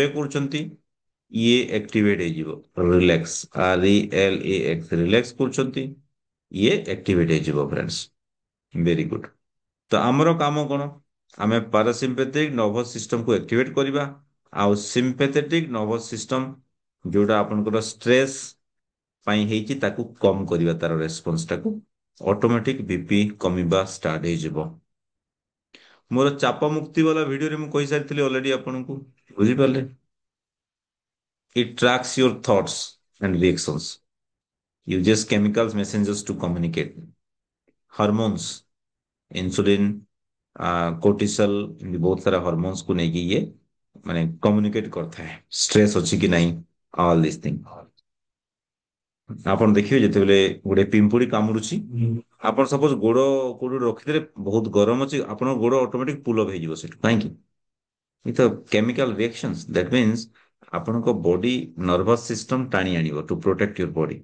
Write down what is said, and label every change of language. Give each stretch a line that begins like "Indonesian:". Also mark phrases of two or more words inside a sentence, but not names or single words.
Odia: କରୁଛନ୍ତି ଇଏ ଆକ୍ଟିଭେଟ ହେଇଯିବ
English: relax RELAX relax
Odia: କରୁଛନ୍ତି ଇଏ ଆକ୍ଟିଭେଟ ହେଇଯିବ
English: friends very good
Odia: ତ ଆମର କାମ କଣ ଆମେ
English: parasympathetic nervous systemକୁ
Odia: ଆକ୍ଟିଭେଟ କରିବା ଆଉ
English: sympathetic nervous system
Odia: ଯୋଉଟା ଆପଣଙ୍କର ଷ୍ଟ୍ରେସ୍ ପାଇଁ ହେଇଛି ତାକୁ କମ କରିବା ତାର ରେସ୍ପନ୍ସ ଟାକୁ
English: automatic BP
Odia: କମିବା ଷ୍ଟାର୍ଟ ହେଇଯିବ ମୋର ଚାପ ମୁକ୍ତି ବାଲା ଭିଡିଓରେ ମୁଁ କହିସାରିଥିଲି ଅଲରେଡି ଆପଣଙ୍କୁ ବୁଝିପାରିଲେ
English: It tracks your thoughts and reactions, uses chemicals messengers to communicate. Hormones, insulin,
Hindi: कोर्टिसोल, बहुत सारा हॉर्मोन्स को लेके ये माने कम्युनिकेट करता है स्ट्रेस अच्छी कि नहीं,
English: all this thing.
Odia: ଆପଣ ଦେଖିବେ ଯେତେବେଳେ ଗୋଟେ ପିମ୍ପୁଡି କାମୁଡୁଛି, ଆପଣ ସପୋଜ ଗୋଡ କୋଉଠି ରଖିଦେଲେ ବହୁତ ଗରମ ଅଛି, ଆପଣଙ୍କ ଗୋଡ ଅଟୋମେଟିକ
English: pull up
Odia: ହେଇଯିବ ସେଠୁ, କାହିଁକି? ଏ ତ
English: chemical reactions, that means
Odia: ଆପଣଙ୍କ
English: body nervous system
Odia: ଟାଣି ଆଣିବ
English: to protect your body.